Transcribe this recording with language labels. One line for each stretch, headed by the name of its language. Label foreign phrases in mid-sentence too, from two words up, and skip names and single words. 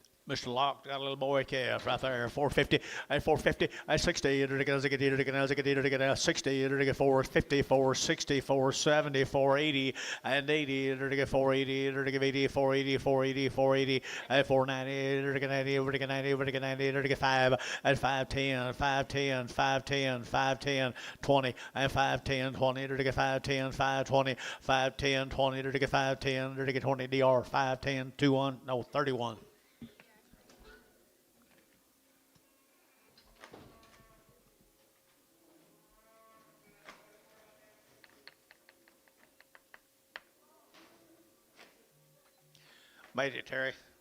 English: Mr. Lock got a little boy calf right there, 450, at 450, at 60, at 60, at 450, 460, 470, 480, and 80, at 480, at 80, 480, 480, 480, at 490, at 90, at 90, at 90, at 5, at 510, 510, 510, 510, 20, at 510, 20, at 510, 520, 510, 20, at 510, at 20, DR, 510, 21, no, 31. Made it, Terry.